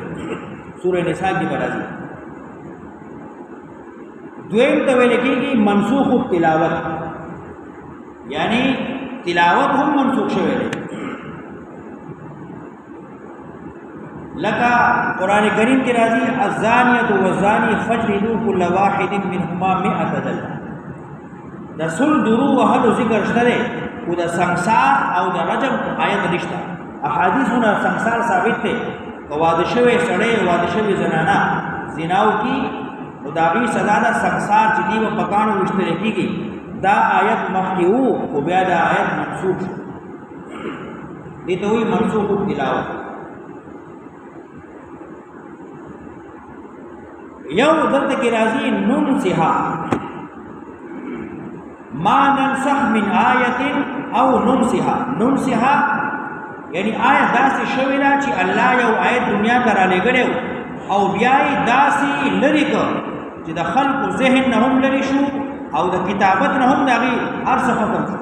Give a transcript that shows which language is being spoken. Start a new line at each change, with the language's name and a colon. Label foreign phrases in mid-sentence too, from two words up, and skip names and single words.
Pashto: سورې نساء کې به راځي. دویم ته ویل کېږي
Arabic: منسوخ التلاوت،
Pashto: یعنی تلاوت هم منسوخ شوی دی. لکه قرآن کریم کی راضی
Arabic: الزانیۃ والزانی فجلدوا كل واحد منهما 100 جلدة.
Pashto: د سل درو وهلو ذکر شته او د سنگسار او د رجم آیت نشته. احادیثونه سنگسار ثابت دی، که واده شوی سړی واده شوی زنانه زناو کی نو د هغې سزا ده سنگسار چې دی به په کاڼو ویشتلی کېږي. دا آیت مخکې وو خو بیا دا آیت منسوخ شو، دې ته وایي
Arabic: منسوخ التلاوت.
Pashto: یو دلته کې راځي ننسها،
Arabic: ما ننسخ من آیت او ننسها.
Pashto: ننسها یعنی آیت داسې شوې ده چې الله یو آیت دنیا ته رالیږلی او بیا یې داسې لرې کړ چې د خلقو ذهن نه هم لرې شو او د کتابت نه هم د هغې هر څه ختم شو.